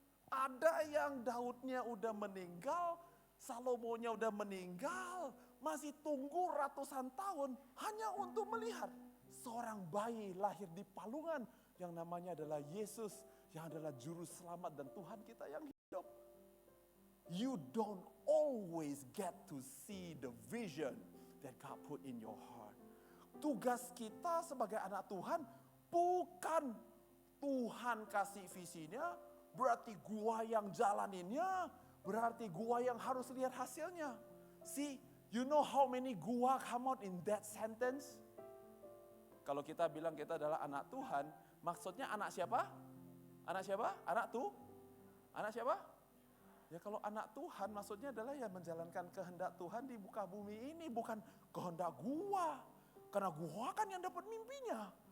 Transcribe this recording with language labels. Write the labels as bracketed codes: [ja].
[id] Ada yang Daudnya udah meninggal, Salomonya udah meninggal, masih tunggu ratusan tahun hanya untuk melihat seorang bayi lahir di palungan yang namanya adalah Yesus, yang adalah juru selamat dan Tuhan kita yang hidup. [en] You don't always get to see the vision that God put in your heart. [id] Tugas kita sebagai anak Tuhan bukan Tuhan kasih visinya, berarti gua yang jalaninnya, berarti gua yang harus lihat hasilnya. [en] See, you know how many gua come out in that sentence? [id] Kalau kita bilang kita adalah anak Tuhan, maksudnya anak siapa? Anak siapa? Anak siapa? Ya kalau anak Tuhan maksudnya adalah yang menjalankan kehendak Tuhan di muka bumi ini, bukan kehendak gua. Karena gua kan yang dapat mimpinya.